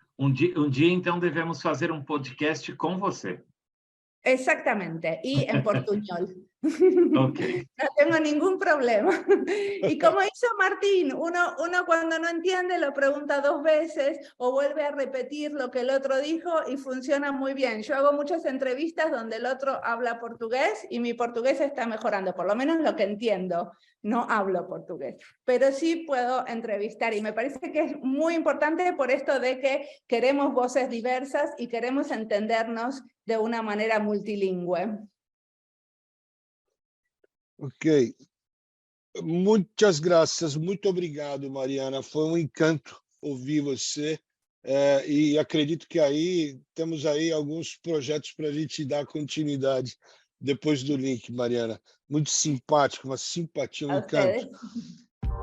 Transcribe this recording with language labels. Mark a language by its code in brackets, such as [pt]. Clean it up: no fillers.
[pt] Dia, então, devemos fazer podcast com você. [es] Exactamente, y en portuñol. Ok. No tengo ningún problema. Y como hizo Martín, uno cuando no entiende lo pregunta 2 veces o vuelve a repetir lo que el otro dijo y funciona muy bien. Yo hago muchas entrevistas donde el otro habla portugués y mi portugués está mejorando, por lo menos lo que entiendo. No hablo portugués, pero sí puedo entrevistar y me parece que es muy importante por esto de que queremos voces diversas y queremos entendernos de una manera multilingüe. Ok. [pt] Muitas graças, muito obrigado, Mariana. Foi um encanto ouvir você. E acredito que aí temos aí alguns projetos para a gente dar continuidade depois do link, Mariana. Muito simpático, uma simpatia, um encanto.